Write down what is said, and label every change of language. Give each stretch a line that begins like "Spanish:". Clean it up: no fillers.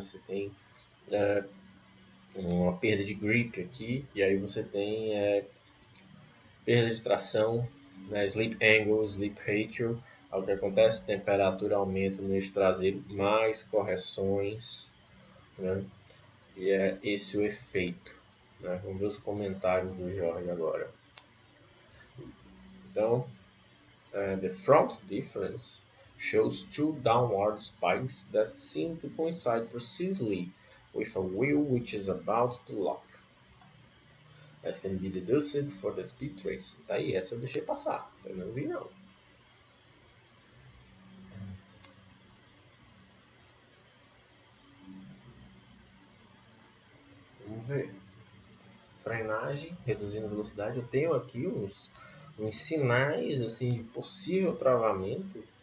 Portuguese: Você tem uma perda de grip aqui, e aí você tem perda de tração, né, sleep angle, sleep ratio. O que acontece? Temperatura aumenta no eixo traseiro, mais correções, né? E é esse o efeito. Né? Vamos ver os comentários do Jorge agora.
English: Então, the front difference shows two downward spikes that seem to coincide precisely with a wheel which is about to lock. As can be deduced for the speed trace.
Portuguese: Tá aí, essa eu deixei passar. Essa eu não vi não. frenagem, reduzindo a velocidade. Eu tenho aqui uns sinais assim de possível travamento.